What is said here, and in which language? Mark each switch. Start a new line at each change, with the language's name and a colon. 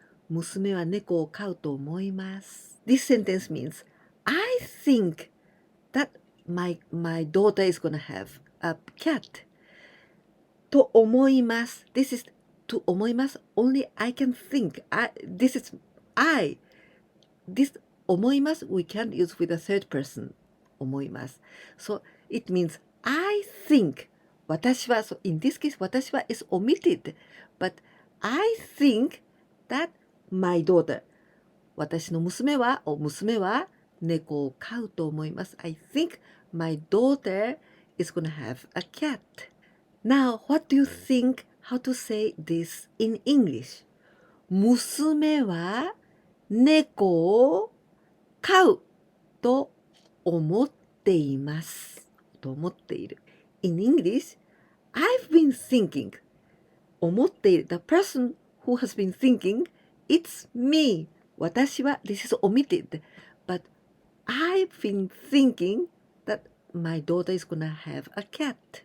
Japanese: 娘は猫を飼うと思います。
English: This sentence means, I think that my daughter is gonna have a cat.
Japanese: と思います。
English: This is と思います。 Only I can think. This is I. This 思います we can't use with a third person.
Japanese: 思います。
English: So it means I think. 私は、so in this case 私は is omitted. But I think that my daughter.
Japanese: 私の娘は猫を飼うと思います。
English: I think my daughter is gonna have a cat. Now, what do you think how to say this in English?
Japanese: 娘は猫を飼うと思っています。と思っている。
English: In English, I've been thinking.
Japanese: 思っている。
English: The person who has been thinking, it's me. 私は this is omitted. But I've been thinking that my daughter is gonna have a cat.